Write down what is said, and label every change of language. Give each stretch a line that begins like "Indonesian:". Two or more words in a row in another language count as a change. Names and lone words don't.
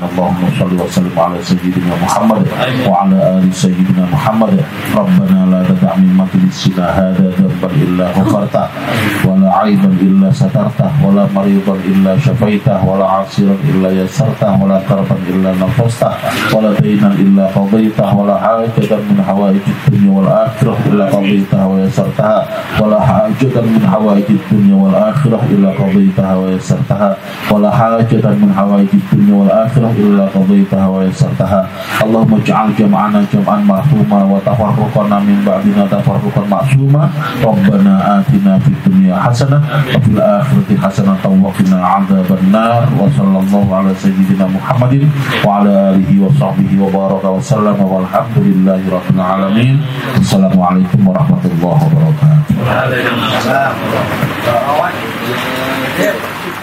Arabic: اللهم صل وسلم على سيدنا محمد وعلى آل سيدنا محمد. ربنا لا تدع من مجلسنا هذا ذنبا إلا غفرته ولا عيبا إلا سترته ولا مريضا إلا شفيته ولا أسيرا إلا يسرته ولا كربا إلا نفسته ولا دينا إلا قضيته ولا حاجة من حوائج الدنيا والآخرة إلا قضيته ويسرته ولا حاجة من حوائج الدنيا والآخرة إلا قضيته ويسرته ولا حاجة من حوائج الدنيا والآخرة إلا قضيتها ويسرتها. اللهم اجعل جمعنا جمعا مرحوما وتفرقنا من بعدنا تفرقا معصوما. ربنا آتنا في الدنيا حسنة وفي الآخرة حسنة وقنا عذاب النار. وصلى الله على سيدنا محمد وعلى آله وصحبه وبارك وسلم والحمد لله رب العالمين. السلام عليكم ورحمة الله وبركاته.